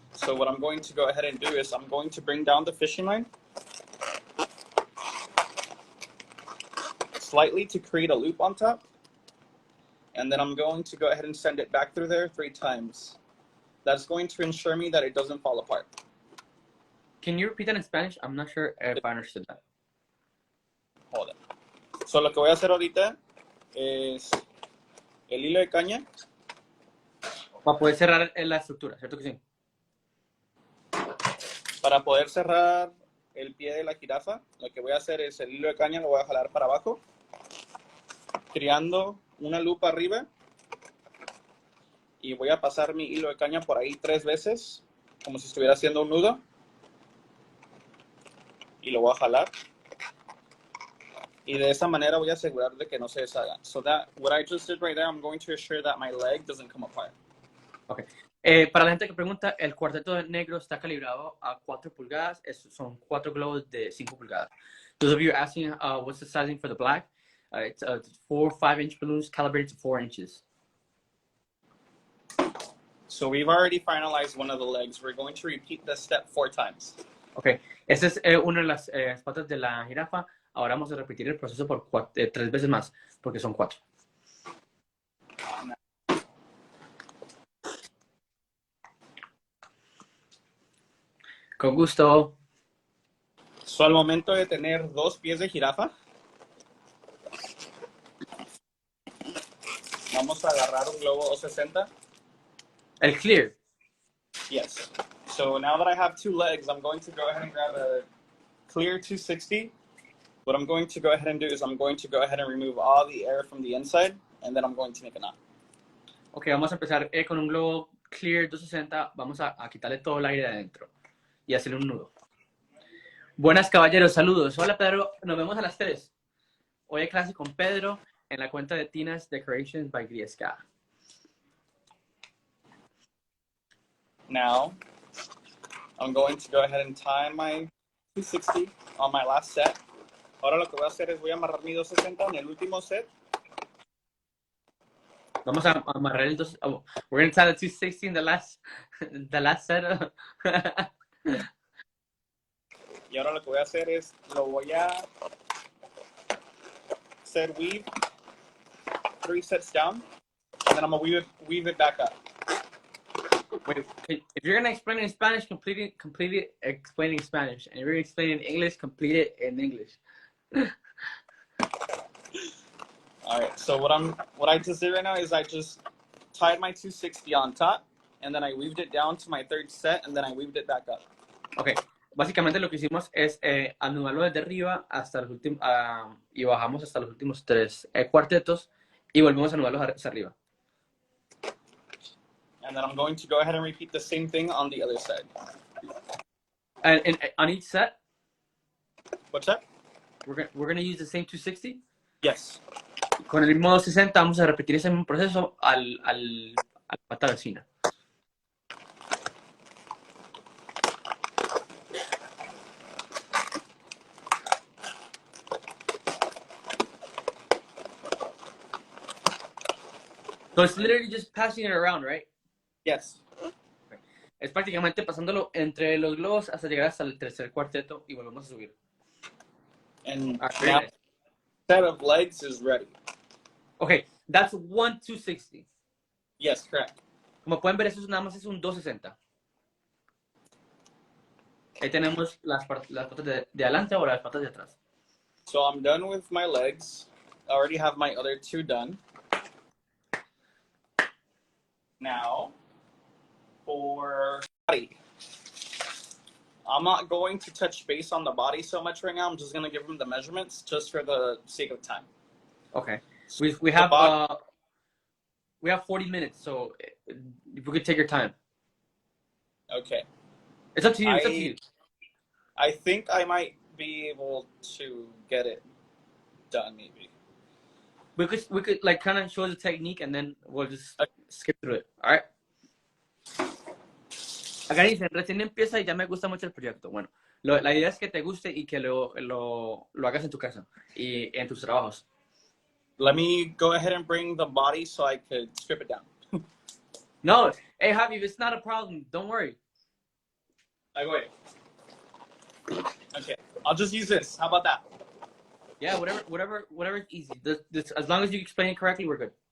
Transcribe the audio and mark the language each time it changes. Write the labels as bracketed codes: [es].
[en] So what I'm going to go ahead and do is I'm going to bring down the fishing line slightly to create a loop on top. And then I'm going to go ahead and send it back through there 3 times. That's going to ensure me that it doesn't fall apart. Can you repeat that in Spanish? I'm not sure if I understood that. Hold on. [es] So lo que voy a hacer ahorita es el hilo de caña. Para poder cerrar la estructura, ¿cierto que sí? Para poder cerrar el pie de la jirafa, lo que voy a hacer es el hilo de caña lo voy a jalar para abajo, creando una lupa arriba y voy a pasar mi hilo de caña por ahí 3 veces, como si estuviera haciendo un nudo. Y lo voy a jalar. Y de esa manera voy a asegurar de que no se deshaga. [en] So that, what I just did right there, I'm going to assure that my leg doesn't come apart. Ok. [es] Para la gente que pregunta, el cuarteto negro está calibrado a 4 pulgadas. Son 4 globos de 5 pulgadas. [en] Those of you asking what's the sizing for the black, it's 4 5-inch balloons calibrated to 4 inches. So we've already finalized one of the legs. We're going to repeat this step 4 times. Ok. [es] Esta es una de las patas de la jirafa. Ahora vamos a repetir el proceso por 3 veces más, porque son 4. Con gusto. So al momento de tener 2 pies de jirafa, vamos a agarrar un globo O60. El clear. [en] Yes. So now that I have 2 legs, I'm going to go ahead and grab a clear 260. What I'm going to go ahead and do is I'm going to go ahead and remove all the air from the inside, and then I'm going to make a knot. [es] Ok, vamos a empezar con un globo clear 260. Vamos a quitarle todo el aire de adentro y hacerle un nudo. Buenas, caballeros, saludos. Hola, Pedro, nos vemos a las 3. Hoy hay clase con Pedro en la cuenta de Tina's Decorations by Griesca. [en] Now, I'm going to go ahead and tie my 260 on my last set. [es] Ahora lo que voy a hacer es voy a amarrar mi 260 en el último set. Vamos a amarrar el 2. [en] Oh, we're going to tie the 260 in the last set. [es] Y ahora lo que voy a hacer [en] es lo voy a hacer weave 3 sets down, and then I'm going to weave it back up. Wait, if you're going to explain in Spanish, complete it explaining Spanish. And if you're going to explain in English, complete it in English. All right, so what I just did right now is I just tied my 260 on top, and then I weaved it down to my 3rd set, and then I weaved it back up. [es] Okay, básicamente lo que hicimos es anudarlo desde arriba hasta los últimos, y bajamos hasta los últimos 3 cuartetos y volvemos a anudarlos hacia arriba. [en] And then I'm going to go ahead and repeat the same thing on the other side. And on each set? What's that? We're gonna use the same 260? Yes. [es] Con el mismo 60 vamos a repetir ese mismo proceso a la pata vecina. [en] So it's literally just passing it around, right? Yes. [es] Es prácticamente pasándolo entre los globos hasta llegar hasta el 3er cuarteto y volvemos a subir. [en] And now the set of legs is ready. Okay, that's 1 260. Yes, correct. [es] Como pueden ver, eso nada más es un 260. Ahí tenemos las patas de adelante, ahora las patas de atrás. [en] So I'm done with my legs. I already have my other 2 done. Now, for body. I'm not going to touch base on the body so much right now. I'm just going to give them the measurements just for the sake of time. Okay. We have 40 minutes, so if we could take your time. Okay. It's up to you. It's up to you. I think I might be able to get it done, maybe. We could like kind of show the technique and then we'll just skip through it. All right. [es] Acá dicen, recién empieza y ya me gusta mucho el proyecto. Bueno, la idea es que te guste y que lo hagas en tu casa y en tus trabajos. [en] Let me go ahead and bring the body so I could strip it down. No, hey, Javi, it's not a problem. Don't worry. Wait. Okay, I'll just use this. How about that? Yeah, whatever is easy. This, as long as you explain it correctly, we're good.